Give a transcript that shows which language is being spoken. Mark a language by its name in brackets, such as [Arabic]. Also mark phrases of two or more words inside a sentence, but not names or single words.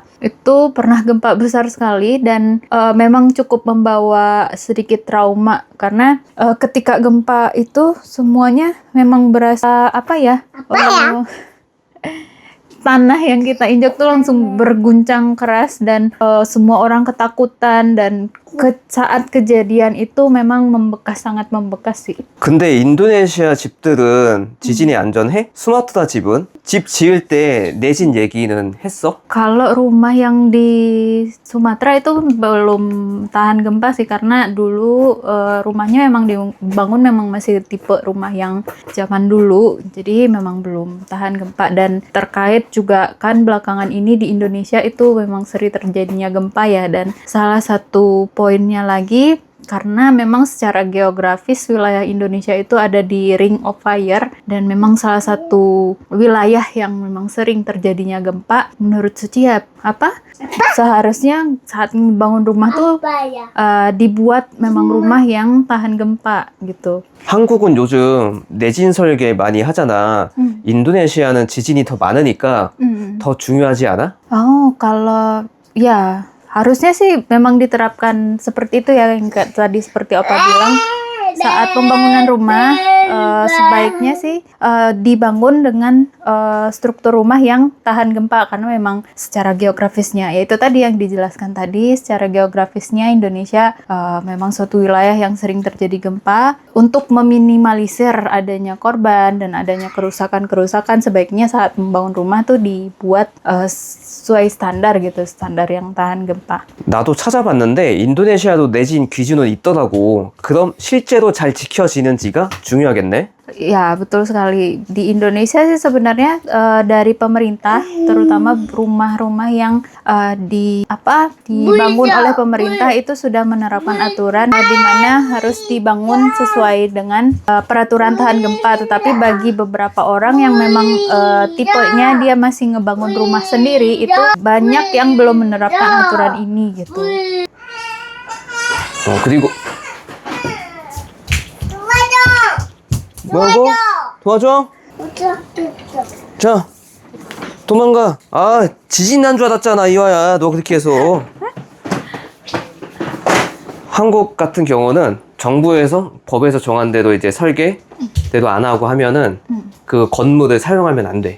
[Indonesian] Itu pernah gempa besar sekali dan memang cukup membawa sedikit trauma karena ketika gempa itu semuanya memang berasa tanah yang kita injak tuh langsung berguncang keras dan semua orang ketakutan dan saat kejadian itu memang sangat membekas sih. [Korean] 근데 인도네시아 집들은 지진이 안전해? 스마트다 집은? 집 지을 때 내진 얘기는 했어? [Indonesian] Kalau rumah yang di Sumatera itu belum tahan gempa sih karena dulu rumahnya memang dibangun memang masih tipe rumah yang zaman dulu, jadi memang belum tahan gempa. Dan terkait juga kan belakangan ini di Indonesia itu memang sering terjadinya gempa ya, dan salah satu poinnya lagi karena memang secara geografis wilayah Indonesia itu ada di Ring of Fire dan memang salah satu wilayah yang memang sering terjadinya gempa. Menurut Suci ya seharusnya saat membangun rumah tuh dibuat memang rumah yang tahan gempa gitu. [Korean] 한국은 요즘 내진 설계 많이 하잖아. 인도네시아는 지진이 더 많으니까 더 중요하지 않아? [Indonesian] Kalau ya harusnya sih memang diterapkan seperti itu ya, yang tadi seperti Opa bilang, saat pembangunan rumah sebaiknya sih dibangun dengan struktur rumah yang tahan gempa karena memang secara geografisnya, yaitu tadi yang dijelaskan tadi, secara geografisnya Indonesia memang suatu wilayah yang sering terjadi gempa. Untuk meminimalisir adanya korban dan adanya kerusakan-kerusakan, sebaiknya saat membangun rumah tuh dibuat sesuai standar gitu, standar yang tahan gempa. [Korean] 나도 찾아봤는데 인도네시아도 내진 기준은 있더라고. 그럼 실제로 잘 지켜지는지가 중요하겠네? [Indonesian] Ya, betul sekali. Di Indonesia sih sebenarnya dari pemerintah, terutama rumah-rumah yang dibangun oleh pemerintah itu sudah menerapkan aturan di mana harus dibangun sesuai dengan peraturan tahan gempa. Tetapi bagi beberapa orang yang memang tipenya dia masih ngebangun rumah sendiri, itu banyak yang belum menerapkan aturan ini gitu. [Korean] 그리고 뭐라고? 도와줘? 자, 도망가. 지진 난 줄 알았잖아, 이화야. 너 그렇게 해서. 한국 같은 경우는 정부에서 법에서 정한 대로 이제 설계대로 안 하고 하면은 그 건물을 사용하면 안 돼.